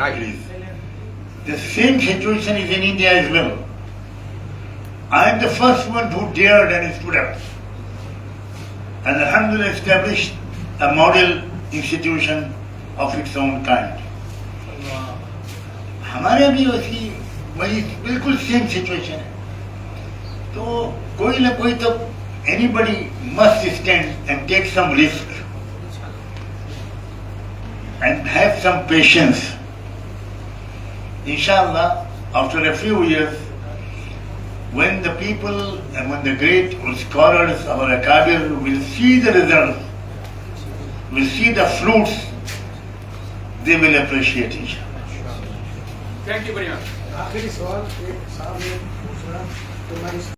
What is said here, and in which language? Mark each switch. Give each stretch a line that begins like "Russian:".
English: Right. Please. The same situation is in India as well. I am the first one who dared and stood up and alhamdulillah established a model institution of its own kind.
Hindi: हमारे भी वही बिल्कुल same situation है. तो कोई ना कोई तो
English: anybody must stand and take some risk and have some patience. Inshallah, after a few years, when the people and when the great scholars, our akabir, will see the results, will see the fruits, they will appreciate inshallah. Thank you very much.
Hindi: आखिरी सवाल एक साहब ने पूछ रहा तो मैं